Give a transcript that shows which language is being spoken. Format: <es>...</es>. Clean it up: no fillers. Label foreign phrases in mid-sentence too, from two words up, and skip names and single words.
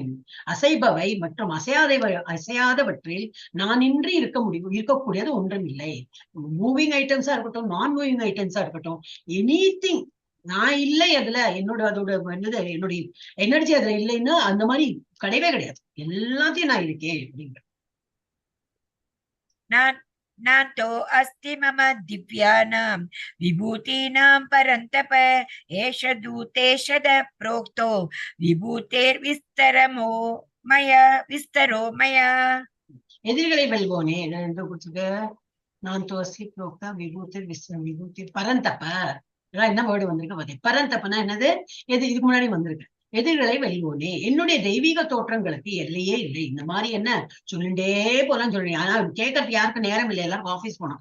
<ta>அசைபவை மற்றும் அசையாதவற்றில் நான் இன்றி இருக்கக்கூடியது ஒன்றும் இல்லை.</ta> <en>moving itemsa</en> <ta>இருக்கட்டும், நான்</ta> <en>moving itemsa</en> <ta>இருக்கட்டும், எனிதிங் நான் இல்லை அதுல, என்னோட அதோட என்னது என்னுடைய எனர்ஜி அதுல இல்லைன்னு அந்த மாதிரி கிடையவே கிடையாது. எல்லாத்தையும் நான் இருக்கேன் அப்படிங்கிற</ta> <sa>नान्तो अस्ति मम दिव्यानां विभूतीनां परन्तप एष दूतेशद प्रोक्तो विभूतेर्विस्तरमो विस्तरो मया.</sa> <ta>எதிரிகளை வெல்வோனே என்று கொடுத்துருக்கு.</ta> <sa>नान् तोसि प्रोक्ता विभूति परन्तप,</sa> <ta>என்ன வேர்டு வந்திருக்கு பாத்தீங்க. பரந்தப்பனா என்னது? இதுக்கு முன்னாடி வந்திருக்கு. எதிர்களை வெல்வோனே, என்னுடைய தெய்வீக தோற்றங்களுக்கு எல்லையே இல்லை. இந்த மாதிரி என்ன சொல்லிட்டே போலாம் சொல்றீங்க. ஆனா கேட்கறது யாருக்கு நேரம் இல்லை, எல்லாரும் ஆபீஸ் போனோம்.</ta>